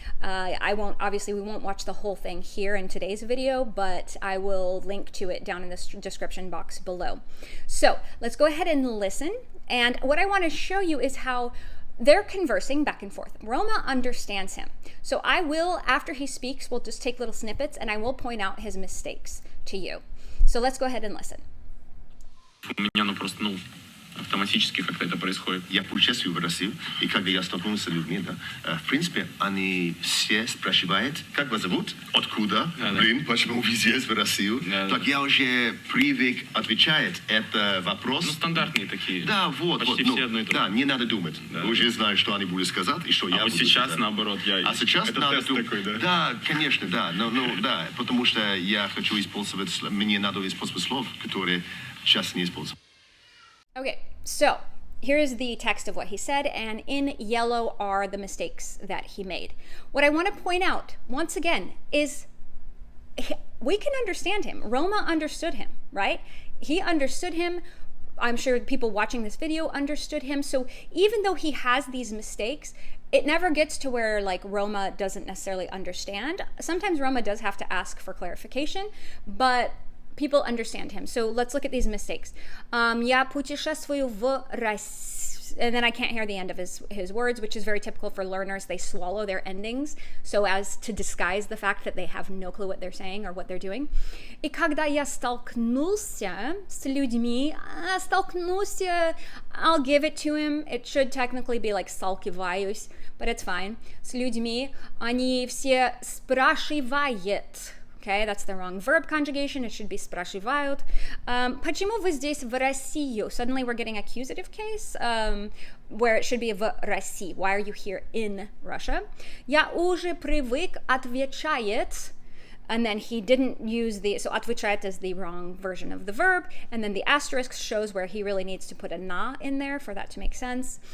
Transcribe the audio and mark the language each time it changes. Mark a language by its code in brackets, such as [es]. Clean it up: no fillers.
[en] Obviously we won't watch the whole thing here in today's video, but I will link to it down in the description box below. So let's go ahead and listen. And what I want to show you is how they're conversing back and forth. Roma understands him. So I will, after he speaks, we'll just take little snippets and I will point out his mistakes to you. So let's go ahead and listen. [ru] У меня, просто, автоматически как-то это происходит. Я путешествую в Россию, и когда я столкнулся с людьми, в принципе, они все спрашивают, как вас зовут, откуда, почему вы здесь, в Россию. Так я уже привык отвечать, это вопрос. Стандартные такие. Да, почти все одно и то же. Да, не надо думать. Вы уже знаете, что они будут сказать, и что я буду сказать. Сейчас, наоборот, я... А сейчас это надо тест такой, да? Да, конечно, да. Да, потому что я хочу использовать, мне надо использовать слов, которые сейчас не используют. [en] Okay, so here's the text of what he said, and in yellow are the mistakes that he made. What I want to point out, once again, is we can understand him. Roma understood him, right? He understood him. I'm sure people watching this video understood him. So even though he has these mistakes, it never gets to where like Roma doesn't necessarily understand. Sometimes Roma does have to ask for clarification, but people understand him. So let's look at these mistakes. [ru] Я путешествую в Россию. [en] And then I can't hear the end of his words, which is very typical for learners. They swallow their endings so as to disguise the fact that they have no clue what they're saying or what they're doing. [ru] И когда я столкнулся с людьми, столкнулся, [en] I'll give it to him. It should technically be like сталкиваюсь, but it's fine. [ru] С людьми, они все спрашивают. [en] Okay, that's the wrong verb conjugation. It should be спрашивают. [ru] Почему вы здесь в Россию? [en] Suddenly we're getting accusative case where it should be [ru] в России. [en] Why are you here in Russia? [ru] Я уже привык отвечать [en] And then he didn't use so отвечает is the wrong version of the verb, and then the asterisk shows where he really needs to put a na in there for that to make sense.